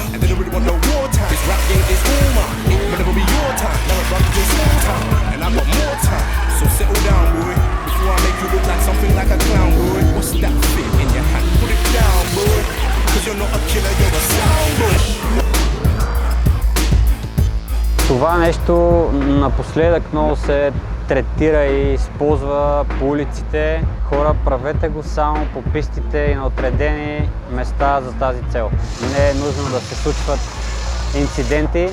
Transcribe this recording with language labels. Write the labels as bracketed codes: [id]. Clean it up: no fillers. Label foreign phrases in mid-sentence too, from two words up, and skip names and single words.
[en] And they don't really want no war time. This rap game is all mine. It will never be your time. Now it's running to small time, and I got more time. So settle down, boy, before I make you look like something like a clown, boy. What's that fit in your hand? Put it down, boy. Cause you're not a killer, you're a sound boy. [bg] Това нещо напоследък много се третира и използва по улиците. Хора, правете го само по пистите и на отредени места за тази цел. Не е нужно да се случват инциденти.